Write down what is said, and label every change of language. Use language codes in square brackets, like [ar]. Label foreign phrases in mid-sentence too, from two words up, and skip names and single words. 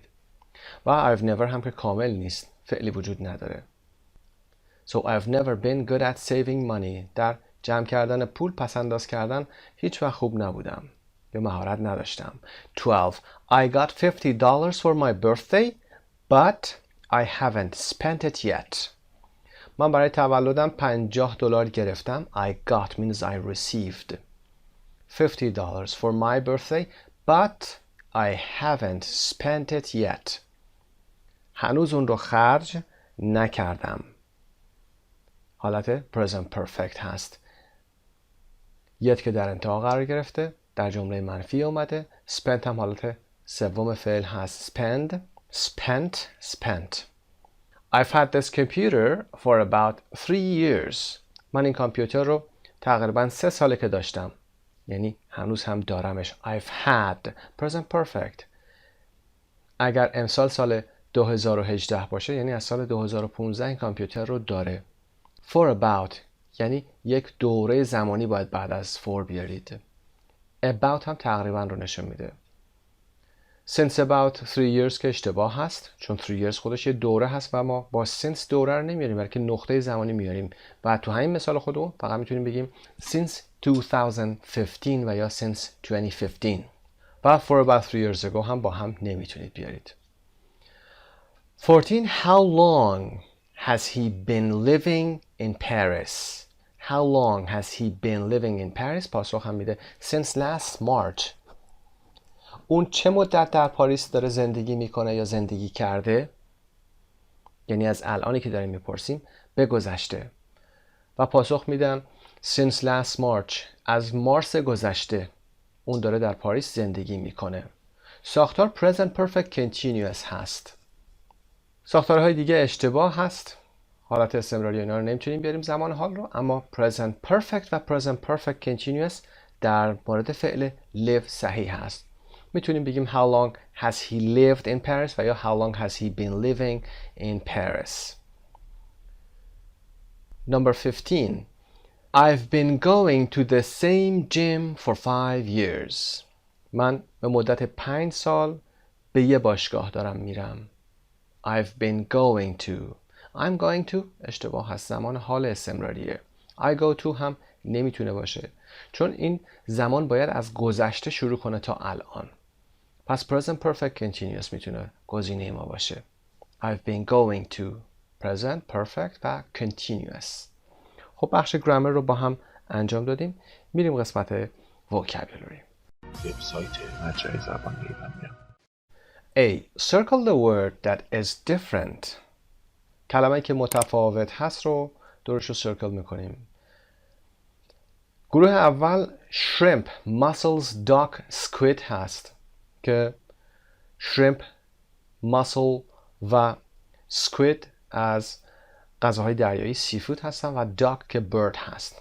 [fa] و [en] I've never [fa] هم که کامل نیست، فعلی وجود نداره. [en] So I've never been good at saving money. [fa] در جمع کردن پول، پس انداز کردن هیچ وقت خوب نبودم یا مهارت نداشتم. 12. [en] I got $50 for my birthday but I haven't spent it yet. [fa] من برای تولدم $50 گرفتم. [en] I got means I received $50 for my birthday but I haven't spent it yet. [fa] هنوز اون رو خرج نکردم. حالت [en] present perfect [fa] هست. yet که در انتها قرار گرفته، در جمله منفی اومده. spent هم حالت سوم فعل هست. spent. [en] I've had this computer for about 3 years. [fa] من این کامپیوتر رو تقریبا 3 ساله که داشتم. یعنی هنوز هم دارمش. [en] I've had present perfect. [fa] اگر امسال سال 2018 باشه یعنی از سال 2015 این کامپیوتر رو داره. [en] For about [fa] یعنی یک دوره زمانی باید بعد از for بیارید. About هم تقریبا رو نشون میده. [en] Since about 3 years [fa] که اشتباه هست چون [en] 3 years [fa] خودش یه دوره هست و ما با since دوره رو نمیاریم بلکه نقطه زمانی میاریم و تو همین مثال خودمون فقط میتونیم بگیم [en] since 2015 [fa] و یا [en] since 2015 [fa] و [en] for about 3 years ago [fa] هم با هم نمیتونید بیارید. 14. [en] How long has he been living in Paris? How long has he been living in Paris? [fa] پاسخ هم میده [en] since last March. [fa] اون چه مدت در پاریس داره زندگی میکنه یا زندگی کرده؟ یعنی از الانی که داریم میپرسیم به گذشته. و پاسخ میدن [en] since last March. [fa] از مارس گذشته اون داره در پاریس زندگی میکنه. ساختار [en] present perfect continuous [fa] هست. ساختارهای دیگه اشتباه هست. حالت استمراری اینا رو نمیتونیم بیاریم زمان حال رو، اما [en] present perfect [fa] و [en] present perfect continuous [fa] در مورد فعل live صحیح هست. میتونیم بگیم [en] how long has he lived in Paris [fa] و یا [en] how long has he been living in Paris. Number 15. I've been going to the same gym for 5 years. [fa] من به مدت 5 سال به یه باشگاه دارم میرم. [en] I've been going to. I'm going to [fa] اشتباه هست، زمان حال استمراریه. [en] I go to [fa] هم نمیتونه باشه چون این زمان باید از گذشته شروع کنه تا الان. پس [en] present perfect continuous [fa] میتونه گزینه ما باشه. [en] I've been going to present perfect و continuous. [fa] خب بخش گرامر رو با هم انجام دادیم. میریم قسمت vocabulary. وبسایت مجموعه زبان ایرانی. A. [en] Circle the word that is different. [fa] کلمه‌ای که متفاوت هست رو دورش رو سرکل میکنیم. گروه اول [en] shrimp, mussels, duck, squid [fa] هست که [en] shrimp, mussel [fa] و squid از غذاهای دریایی سیفود هستن و duck که bird هست.